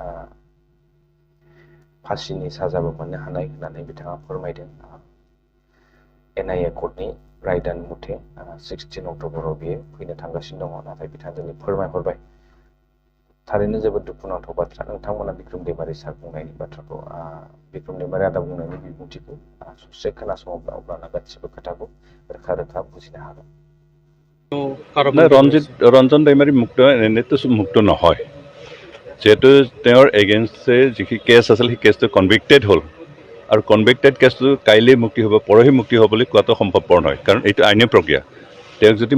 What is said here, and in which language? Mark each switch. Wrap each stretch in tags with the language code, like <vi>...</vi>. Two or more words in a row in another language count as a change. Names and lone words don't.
<brx>फासिनि साजाबो मोननो हानाय होननानै बिथाङा फोरमायदों NIA कर्टनि रायदान मथे 16 अक्ट'बराव बियो फैनो थांगासिनो दङ नाथाय बिथाङा दिनै फोरमायहरबाय थारैनो जोबोद दुखुनांथाव बाथ्रा नोंथांमोना बिक्रम दैमारि सार बुंनायनि बाथ्राखौ बिक्रम दैमारि आदा बुंनायनि बिबुंथिखौ ससे खोनासङोब्ला अब्लाना गासिबो खोथाखौ रोखा रोखा बुजिनो हागोन</brx> <as>ৰঞ্জন দৈমাৰী মুক্ত এনেতো মুক্ত নহয় যেহেতু তেওঁৰ এগেইনষ্টে যিখিনি কেছ আছিল সেই কেছটো কনভিক্টেড হ'ল আৰু কনভিক্টেড কেছটো কাইলৈ মুক্তি হ'ব পৰহি মুক্তি হ'ব বুলি কোৱাটো সম্ভৱপৰ নহয় কাৰণ এইটো আইনী প্ৰক্ৰিয়া তেওঁক যদি</as>